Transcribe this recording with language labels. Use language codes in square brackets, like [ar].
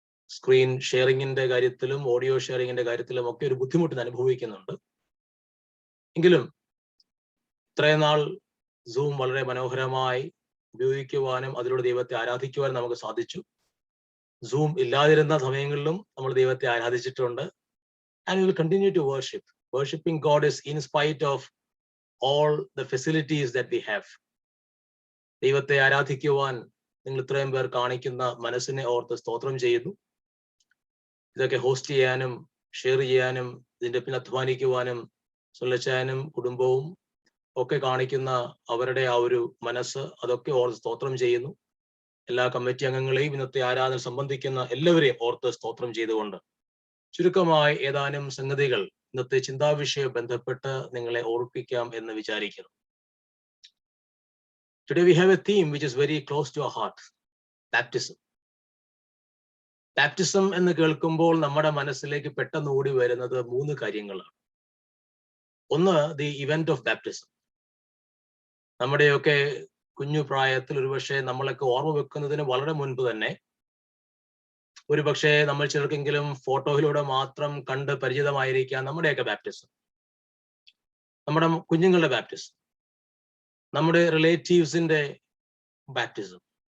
[ml] Screen ഷെയറിങ്ങിന്റെ കാര്യത്തിലും audio ഷെയറിങ്ങിന്റെ കാര്യത്തിലും ഒക്കെ ഒരു ബുദ്ധിമുട്ട് അനുഭവിക്കുന്നുണ്ട്. എങ്കിലും ഇത്രയും നാൾ സൂം വളരെ മനോഹരമായി ഉപയോഗിക്കുവാനും അതിലൂടെ ദൈവത്തെ ആരാധിക്കുവാനും നമുക്ക് സാധിച്ചു. സൂം ഇല്ലാതിരുന്ന സമയങ്ങളിലും നമ്മൾ ദൈവത്തെ ആരാധിച്ചിട്ടുണ്ട്. [en] And we will continue to worship. Worshipping God is in spite of all the facilities that we have. [ml] ദൈവത്തെ ആരാധിക്കുവാൻ നിങ്ങൾ ഇത്രയും പേർ കാണിക്കുന്ന മനസ്സിനെ ഓർത്ത് സ്തോത്രം ചെയ്യുന്നു. ഇതൊക്കെ ഹോസ്റ്റ് ചെയ്യാനും ഷെയർ ചെയ്യാനും ഇതിന്റെ പിന്നെ അധ്വാനിക്കുവാനും സുല്ലച്ചാനും കുടുംബവും ഒക്കെ കാണിക്കുന്ന അവരുടെ ആ ഒരു മനസ്സ്, അതൊക്കെ ഓർത്ത് സ്തോത്രം ചെയ്യുന്നു. എല്ലാ കമ്മിറ്റി അംഗങ്ങളെയും ഇന്നത്തെ ആരാധന സംബന്ധിക്കുന്ന എല്ലാവരെയും ഓർത്ത് സ്തോത്രം ചെയ്തുകൊണ്ട് ചുരുക്കമായി ഏതാനും സംഗതികൾ ഇന്നത്തെ ചിന്താവിഷയം ബന്ധപ്പെട്ട് നിങ്ങളെ ഓർപ്പിക്കാം എന്ന് വിചാരിക്കുന്നു. [en] Today we have a theme which is very close to our heart: baptism. [ml] Baptism എന്ന് കേൾക്കുമ്പോൾ നമ്മുടെ മനസ്സിലേക്ക് പെട്ടെന്ന് ഓടി വരുന്നത് 3 കാര്യങ്ങളാണ്. ഒന്ന്, [en] The event of baptism. [ml] നമ്മുടെയൊക്കെ കുഞ്ഞു പ്രായത്തിൽ ഒരുപക്ഷെ നമ്മളൊക്കെ ഓർമ്മ വെക്കുന്നതിന് വളരെ മുൻപ് തന്നെ ഒരുപക്ഷെ നമ്മൾ ചിലർക്കെങ്കിലും ഫോട്ടോയിലൂടെ മാത്രം കണ്ട് പരിചിതമായിരിക്കാം നമ്മുടെയൊക്കെ ബാപ്റ്റിസം, നമ്മുടെ കുഞ്ഞുങ്ങളുടെ ബാപ്റ്റിസം, നമ്മുടെ റിലേറ്റീവ്സിന്റെ ബാപ്റ്റിസം.